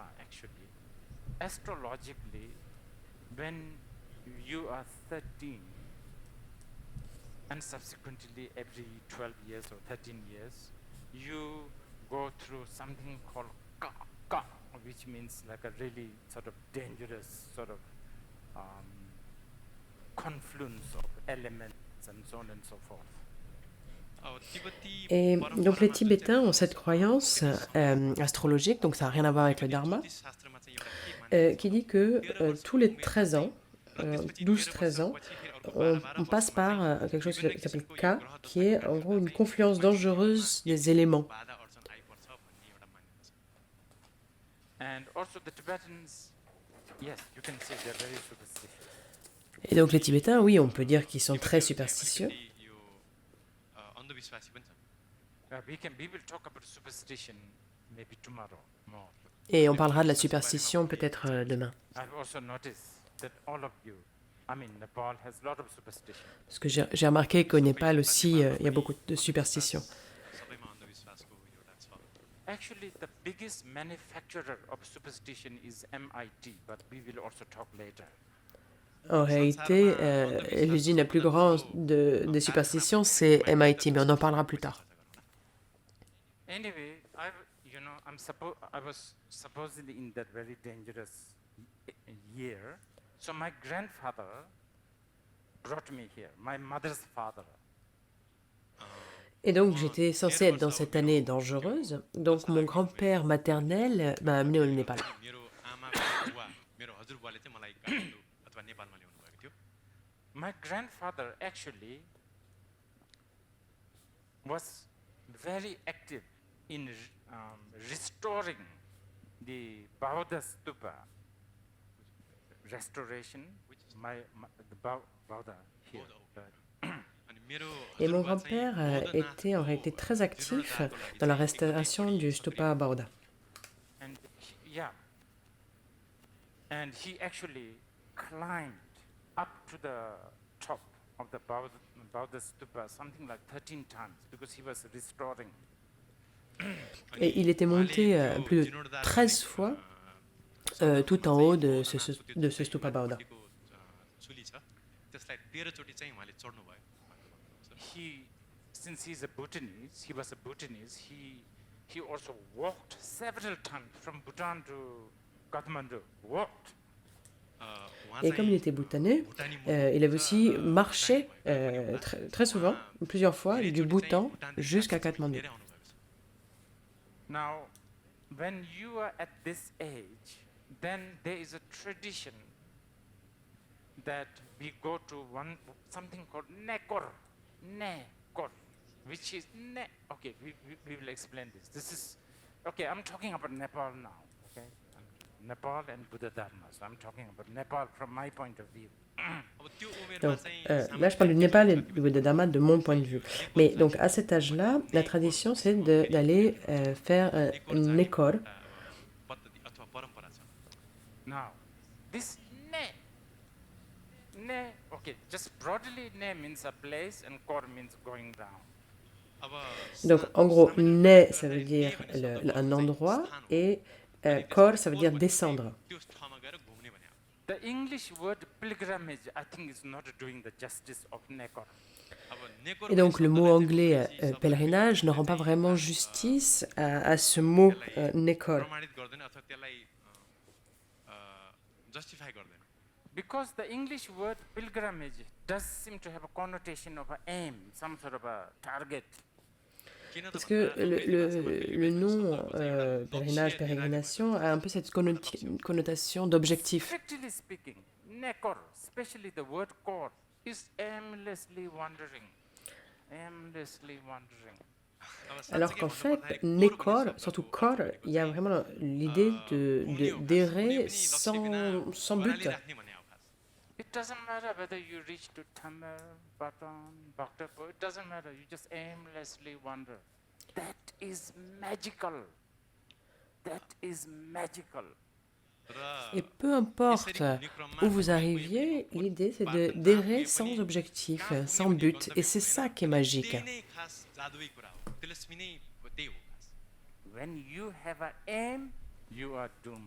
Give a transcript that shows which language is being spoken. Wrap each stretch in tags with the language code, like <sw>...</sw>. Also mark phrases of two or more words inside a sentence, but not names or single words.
<en>actually, astrologically, when you are 13 and subsequently every 12 years or 13 years, you go through something called ka, which means like a really sort of dangerous sort of confluence of elements and so on and so forth.</en> <fr>Et donc les Tibétains ont cette croyance astrologique, donc ça n'a rien à voir avec le Dharma, qui dit que tous les 13 ans, 12-13 ans, on passe par quelque chose qui s'appelle Ka, qui est en gros une confluence dangereuse des éléments.</fr> <en>And also the Tibetans, yes, you can say they're very superstitious.</en> <fr>Et donc les Tibétains, oui, on peut dire qu'ils sont très superstitieux.</fr> <ne>अन्धविश्वासी पनि छ</ne> <en>We will talk about superstition maybe tomorrow more.</en> <fr>Et on parlera de la superstition peut-être demain.</fr> <en>I've also noticed that all of you, Nepal has a lot of superstition.</en> <fr>Parce que j'ai remarqué qu'au Népal aussi, il y a beaucoup de superstitions.</fr> <ne>सबैमा अन्धविश्वासको एउटा छ</ne> <en>Actually, the biggest manufacturer of superstition is MIT, but we will also talk later.</en> <fr>En réalité, l'usine la plus grande des superstitions, c'est MIT, mais on en parlera plus tard.</fr> <en>Anyway, I was supposedly in that very dangerous year. So my grandfather brought me here, my mother's father.</en> <fr>Et donc, j'étais censée être dans cette année dangereuse. Donc, mon grand-père maternel m'a amené au Népal.</fr> <ne>मेरो आमाको बुवा मेरो हजुरबुवाले चाहिँ मलाई काठमाडौँ अथवा नेपालमा ल्याउनु भएको थियो</ne> <en>My grandfather actually was very active in restoring the Bauddha stupa. Restoration, the Bauddha here.</en> <ne>अनि मेरो</ne> <fr>Et mon</fr> <ne>हजुरबुवा चाहिँ</ne> <fr>grand-père était en réalité très actif dans la restauration du stupa Bauddha.</fr> <en>And he actually climbed up to the top of the Bauddha stupa something like 13 times because he was restoring.</en> <fr>Et il était monté plus de 13 fois tout en haut de ce stupa Bauddha.</fr> <ne>चुली छ त्यसलाई 13 चोटी चाहिँ उहाँले चढ्नु भयो</ne> <en>Since he was a Bhutanese, he also walked several times from Bhutan to Kathmandu. Walked.</en> <fr>Et comme il était bhoutanais, il avait aussi marché très souvent, plusieurs fois, du Bhoutan jusqu'à Katmandou.</fr> <en>Now, when you are at this age, then there is a tradition that we go to something called Nekor, which is okay. We will explain this. This is okay. I'm talking about Nepal now. Okay, Nepal and Buddha Dharma. So I'm talking about Nepal from my point of view.</en> <fr>Donc, là, je parle du Népal et du Bouddha Dharma de mon point de vue. Mais donc, à cet âge-là, la tradition, c'est d'aller faire un Nekor.</fr> <en>Now, this ne, okay, just broadly ne means a place and kor means going down.</en> <fr>Donc, en gros, ne, ça veut dire un endroit, et kor, ça veut dire descendre.</fr> <ne>त्यो ठाउँमा गएर घुम्ने भने हो।</ne> <en>The English word pilgrimage, I think, is not doing the justice of Nekor.</en> <ne>अब नेकोर</ne> <fr>Et donc, le mot</fr> <ne>शब्दलाई चाहिँ</ne> <fr>anglais</fr> <ne>भनेपछि शब्द</ne> <fr>pèlerinage ne rend pas vraiment justice à ce mot nekor.</fr> <ne>प्रमाणित गर्दैन अथवा त्यसलाई जस्टिफाई गर्दैन।</ne> <en>Because the English word pilgrimage does seem to have a connotation of an aim, some sort of a target.</en> <ne>किन त</ne> <fr>Parce que le nom pèlerinage,</fr> <ne>भन्दा</ne> <fr>pérégrination a un peu cette connotation d'objectif.</fr> <en>Strictly speaking, Nekor, especially the word kor, is aimlessly wandering. Aimlessly wandering.</en> <ne>अब</ne> <fr>Alors</fr> <ne>साँच्चै</ne> <fr>qu'en</fr> <ne>भन्नु</ne> <fr>fait,</fr> <ne>पर्दाखेरि</ne> <fr>nekor,</fr> <ne>भन्ने</ne> <fr>surtout</fr> <ne>शब्दको</ne> <fr>kor,</fr> <ne>अर्थ</ne> <fr>il y a</fr> <ne>भनेपछि,</ne> <fr>vraiment l'idée d'errer</fr> <ne>कुनै पनि लक्ष्य बिना</ne> <fr>sans but.</fr> <ne>प्रणाली राख्ने भन्ने हो खास।</ne> <en>It doesn't matter whether you reach to Thamel, Batan, Bhaktapur, it doesn't matter, you just aimlessly wander. That is magical. That is magical.</en> <fr>Et peu importe où vous arriviez, l'idée c'est d'errer sans objectif, sans but. Et c'est ça qui est magique.</fr> <ne>त्यही नै खास जादुई कुरा हो। तिलस्मी नै त्यही हो खास।</ne> <en>When you have an aim, you are doomed.</en>